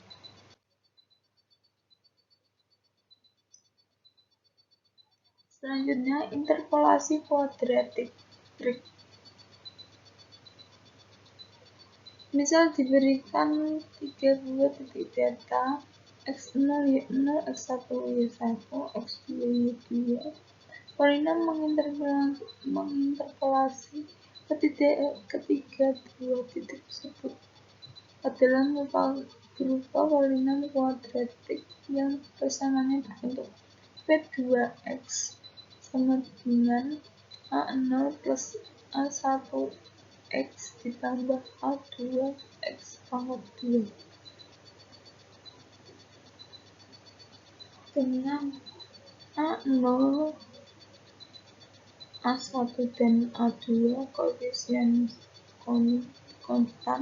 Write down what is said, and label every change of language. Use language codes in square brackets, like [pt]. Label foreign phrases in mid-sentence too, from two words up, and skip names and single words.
[id] Selanjutnya, interpolasi kuadratik trik. Misal diberikan 3 buah titik data x0, y0, x1, y1, x2, y2. Polinom menginterpolasi ketiga buah titik tersebut adalah berupa polinom kuadratik yang persamaannya berbentuk P2x sama dengan A0 plus A1 x ditambah A2 x pangkat 2 dengan A0, A1 dan A2 koefisien konstan.